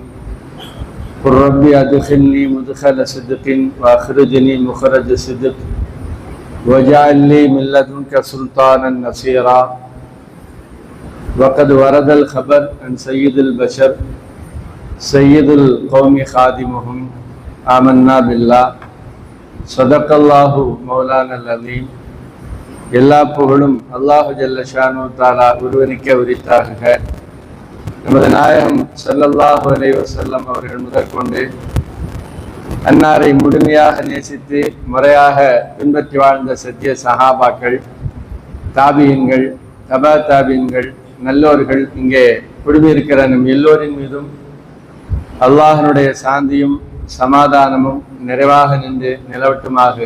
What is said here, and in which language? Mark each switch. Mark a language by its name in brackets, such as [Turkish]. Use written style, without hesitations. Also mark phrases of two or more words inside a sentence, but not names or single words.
[Arabic] قل رب أدخلني مدخل صدق وأخرجني مخرج صدق وَجَعَلْ لِي مِنْ لَدُنْكَ سُلْطَانًا نَصِيرًا. وَقَدْ وَرَدَ الْخَبَرُ عَنْ سَيِّدِ الْبَشَرِ سَيِّدِ الْقَوْمِ خَادِمُهُمْ آمَنَّا بِاللَّهِ صَدَقَ اللَّهُ مَوْلَانَا الْعَظِيمُ. [Tamil] எல்லா புகழும் [Arabic] الله جل شأنه تعالى [Tamil] ஒருவனுக்கே உரித்தாகுக. நமது நாயகம் [Arabic] صلى الله عليه وسلم [Tamil] அவர்கள் முதற்கொண்டு அன்னாரை முழுமையாக நேசித்து முறையாக பின்பற்றி வாழ்ந்த சத்திய சஹாபாக்கள், தாபியன்கள், தபா தாபியன்கள், நல்லோர்கள் இங்கே குழுமியிருக்கிற நம் எல்லோரின் மீதும் அல்லாஹனுடைய சாந்தியும் சமாதானமும் நிறைவாக நின்று நிலவட்டுமாகுக.